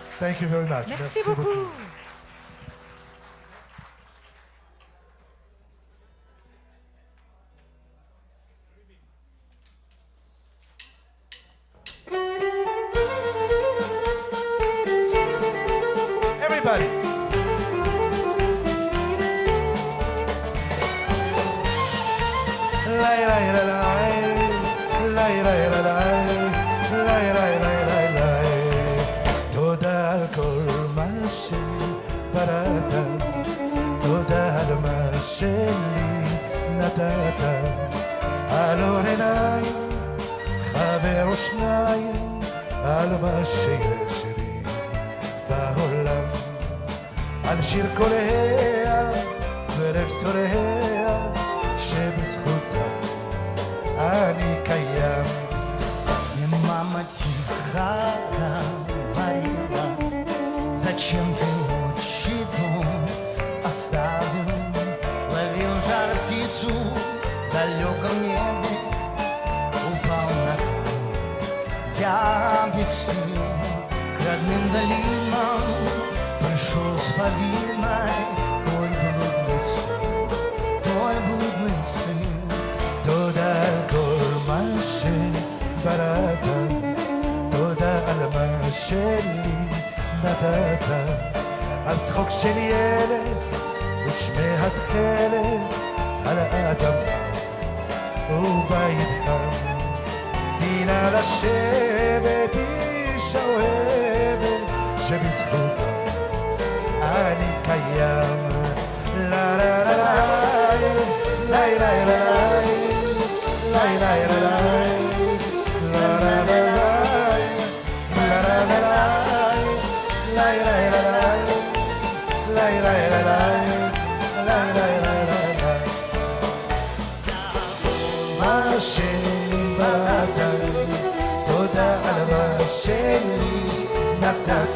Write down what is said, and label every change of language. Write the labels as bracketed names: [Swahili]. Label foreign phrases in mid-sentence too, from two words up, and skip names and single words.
[English] Thank you very much. [French] Merci beaucoup. [English] Everybody. Lay, lay, lay, lay. Lay, lay, lay, lay. Lay, lay, lay, lay, lay. [Hebrew] תודה על כל מה שבראת, תודה על מה שלי נתת. על אור עיניים, חבר או שניים, על מה שיש לי בעולם. על שיר קוליה ולבשוריה שבזכותה אני קיים. [Russian] Мама тихо говорила, зачем ты отчий дом оставил? Ловил жар птицу в далеком небе, упал на камни, я без сил. К родным долинам пришел с повинной твой блудный сын, твой блудный сын. [Hebrew] תודה על כל מה שבראת, תודה על מה שלי נתת. על צחוק של ילד ושמי התכלת, על האדמה ובית חם. דינה לשבת אישה אוהבת שבזכותה אני קיים. לה לה לה לה לה לה לה lay lay lay lay la la la lay la la la lay lay lay lay lay lay lay lay lay lay lay lay lay מה שבראת, תודה על מה שלי נתת.